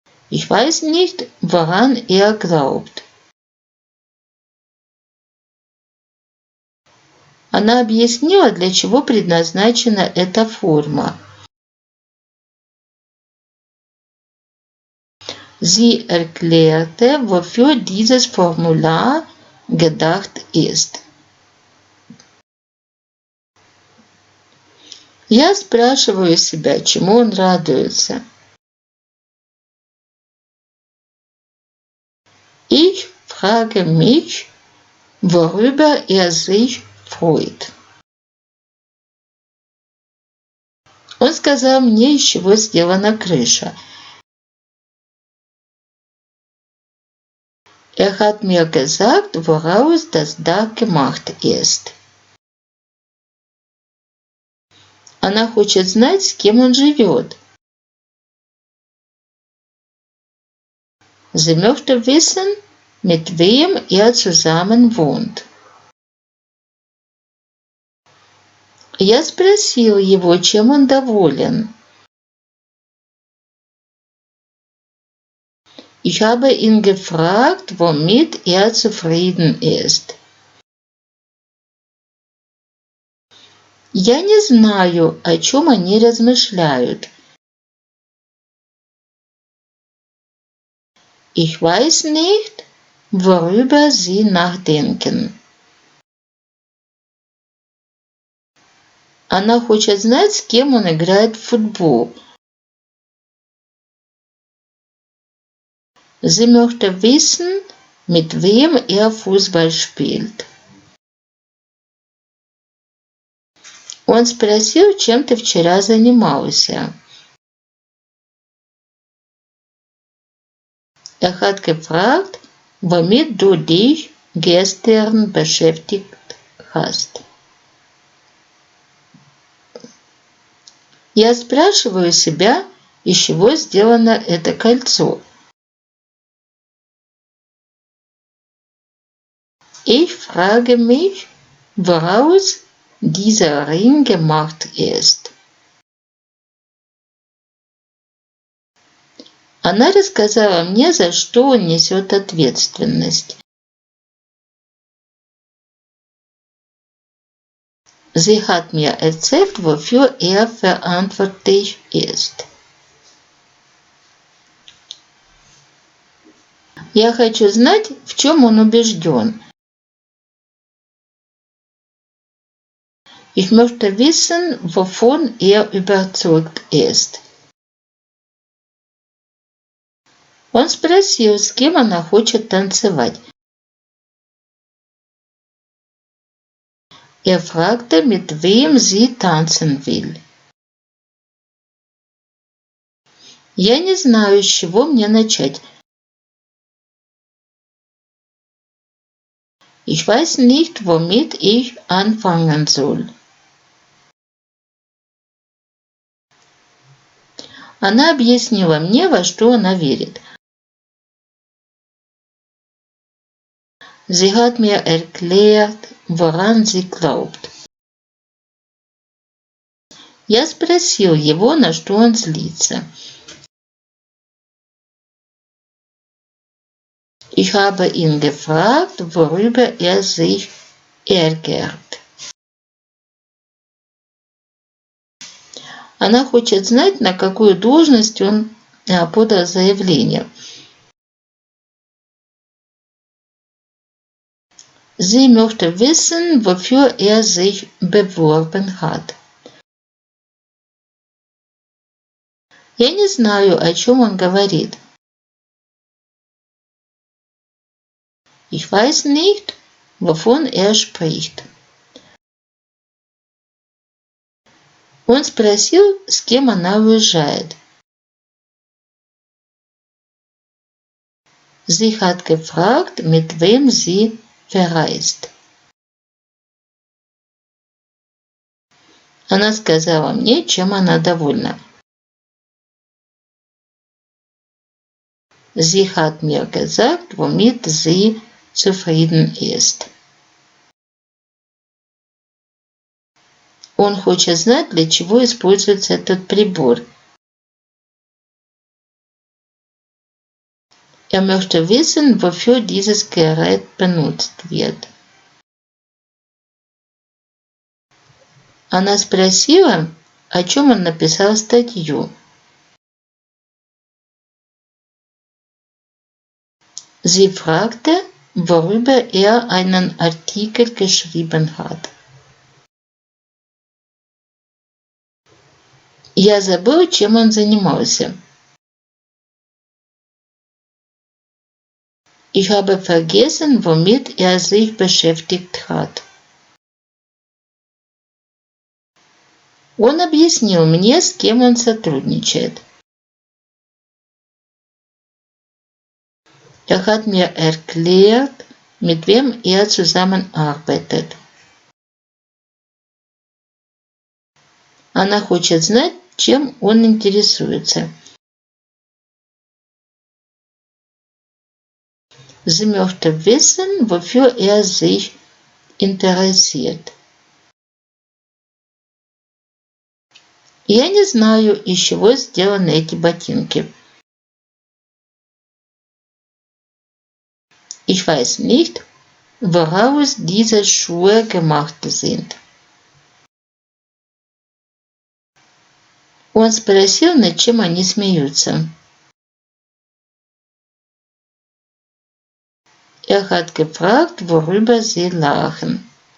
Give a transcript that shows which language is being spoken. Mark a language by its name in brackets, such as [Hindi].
[German] Ich weiß nicht, woran er glaubt. [Russian] Она объяснила, для чего предназначена эта форма. [German] Sie erklärte, wofür dieses Formular gedacht ist. [Russian] Я спрашиваю себя, чему он радуется. [German] Ich frage mich, worüber er sich freut. [Russian] Он сказал мне, из чего сделана крыша. [German] Hat mir gesagt, woraus das Dach gemacht ist. [Russian] Она хочет знать, с кем он живет. [German] Sie möchte wissen, mit wem er zusammen wohnt. [Russian] Я спросил его, чем он доволен. [German] Ich habe ihn gefragt, womit er zufrieden ist. [Russian] Я не знаю, о чем они размышляют. [German] Ich weiß nicht, worüber sie nachdenken. [Russian] Она хочет знать, с кем он играет в футбол. [German] Sie möchte wissen, mit wem er Fußball spielt. [Russian] Он спросил, чем ты вчера занимался. [German] Hat gefragt, womit du dich gestern beschäftigt hast. [Russian] Я спрашиваю себя, из чего сделано это кольцо. [German] Ich frage mich, woraus dieser Ring gemacht ist. [Russian] Она рассказала мне, за что он несет ответственность. [German] Sie hat mir erzählt, wofür er verantwortlich ist. [Russian] Я хочу знать, в чем он убежден. [German] Ich möchte wissen, wovon er überzeugt ist. [Russian] Он спросил, с кем она хочет танцевать. [German] Fragte, mit wem sie tanzen will. [Russian] Я не знаю, с чего мне начать. [German] Ich weiß nicht, womit ich anfangen soll. [Russian] Она объяснила мне, во что она верит. [German] Sie hat mir erklärt, woran sie glaubt. [Russian] Я спросил его, на что он злится. [German] Ich habe ihn gefragt, worüber er sich ärgert. [Russian] Она хочет знать, на какую должность он подал заявление. [German] Sie möchte wissen, wofür er sich beworben hat. [Russian] Я не знаю, о чем он говорит. [German] Ich weiß nicht, wovon er spricht. [Russian] Он спросил, с кем она уезжает. [German] Sie hat gefragt, mit wem sie verreist. [Russian] Она сказала мне, чем она довольна. [German] Sie hat mir gesagt, womit sie zufrieden ist. [Russian] Он хочет знать, для чего используется этот прибор. [German] Er möchte wissen, wofür dieses Gerät benutzt wird. [Russian] Она спросила, о чем он написал статью. [German] Sie fragte, worüber er einen Artikel geschrieben hat. [Russian] Я забыл, чем он занимался. [German] Ich habe vergessen, womit er sich beschäftigt hat. [Russian] Он объяснил мне, с кем он сотрудничает. [German] Er hat mir erklärt, mit wem er zusammenarbeitet. [Russian] Она хочет знать, чем он интересуется. [German] Sie möchte wissen, wofür er sich interessiert. [Russian] Я не знаю, из чего сделаны эти ботинки. [German] Ich weiß nicht, woraus diese Schuhe gemacht sind. [Russian] Он спросил, над чем они смеются. [German] Er hat gefragt, worüber sie lachen.